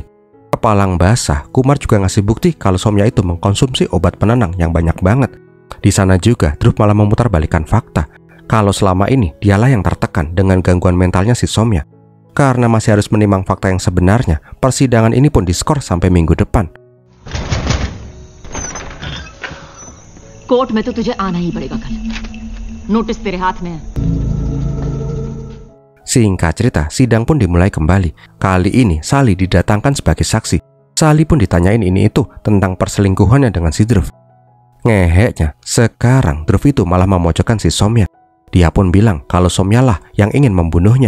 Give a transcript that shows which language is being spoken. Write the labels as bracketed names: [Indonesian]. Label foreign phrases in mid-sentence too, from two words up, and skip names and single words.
[Indonesian] Kepalang basah, Kumar juga ngasih bukti kalau Soumya itu mengkonsumsi obat penenang yang banyak banget. Di sana juga, Dhruv malah memutarbalikkan fakta kalau selama ini dialah yang tertekan dengan gangguan mentalnya si Soumya. Karena masih harus menimang fakta yang sebenarnya, persidangan ini pun diskor sampai minggu depan. [Hindi] कोर्ट में तो तुझे आना ही पड़ेगा कल। नोटिस तेरे हाथ में है। [Indonesian] Singkat cerita, sidang pun dimulai kembali. Kali ini Sally didatangkan sebagai saksi. Sally pun ditanyain ini itu tentang perselingkuhannya dengan si Dhruv. Ngeheknya, sekarang Dhruv itu malah memojokkan si Soumya. Dia pun bilang kalau Soumya lah yang ingin membunuhnya.